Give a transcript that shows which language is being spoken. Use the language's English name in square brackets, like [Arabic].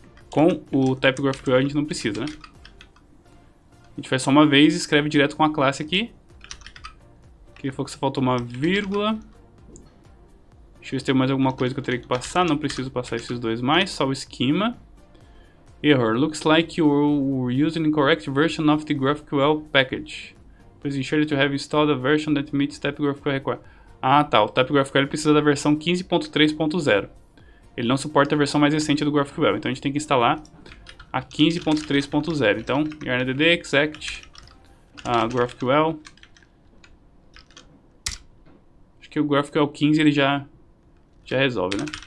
[Portuguese] Com o type GraphQL a gente não precisa, né? A gente faz só uma vez e escreve direto com a classe aqui. Aqui ele falou que só faltou uma vírgula. Deixa eu ver se tem mais alguma coisa que eu teria que passar. Não preciso passar esses dois mais, só o esquema. [English] Error. Looks like you were using incorrect version of the GraphQL package. Please ensure that you have installed a version that meets type GraphQL requirements. [Portuguese] Ah, tá. O type GraphQL precisa da versão 15.3.0. Ele não suporta a versão mais recente do GraphQL, então a gente tem que instalar a 15.3.0. Então, yarn-add exec GraphQL. Acho que o GraphQL 15 ele já resolve, né?